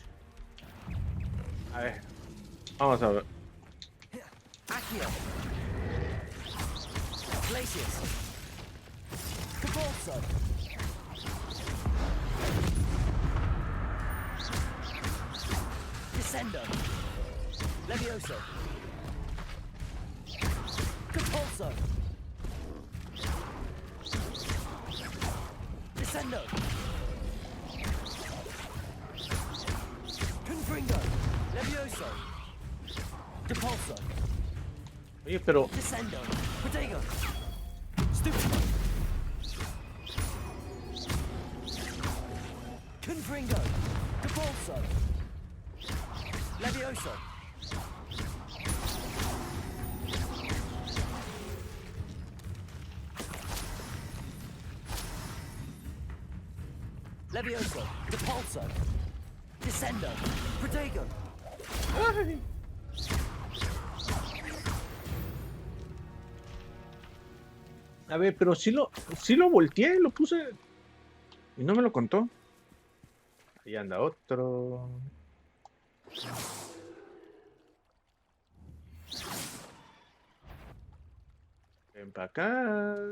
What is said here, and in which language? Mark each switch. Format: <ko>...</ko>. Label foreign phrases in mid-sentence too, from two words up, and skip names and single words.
<es>A ver. Vamos a ver. Aqui. Glacius. Cabalso. Descendo. Levioso. Capulso. Descendo. Confringo. Levioso. Capulso. Oye, pero... Descendo. Protego. Stupido. Confringo. Capulso. Levioso. Levioso. Capulso. Descendo. Protego. ¡Ay! A ver, pero sí lo volteé, lo puse y no me lo contó. Ahí anda otro. Ven para acá.</es>